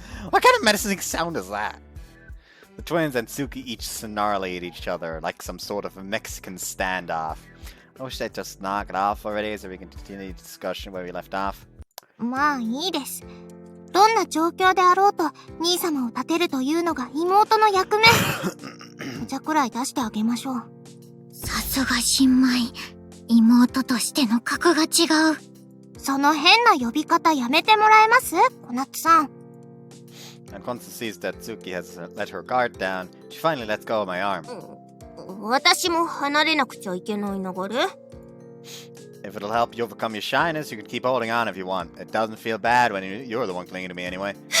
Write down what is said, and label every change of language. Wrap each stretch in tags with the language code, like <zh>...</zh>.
<en>What kind of menacing sound is that? The twins and Tsuki each snarly at each other like some sort of a Mexican standoff. I wish they'd just knock it off already so we can continue the discussion where we left off.</en> <ja>まあいいです。どんな状況であろうと兄様を立てるというのが妹の役目。お茶くらい出してあげましょう。さすが新米。妹としての格が違う。その変な呼び方やめてもらえます？小夏さん。</ja> <en>And Konatsu sees that Tsuki has let her guard down, she finally lets go of my arm.</en> <ja>私も離れなくちゃいけない流れ？</ja> <en>If it'll help you overcome your shyness, you can keep holding on if you want. It doesn't feel bad when you're the one clinging to me anyway.</en>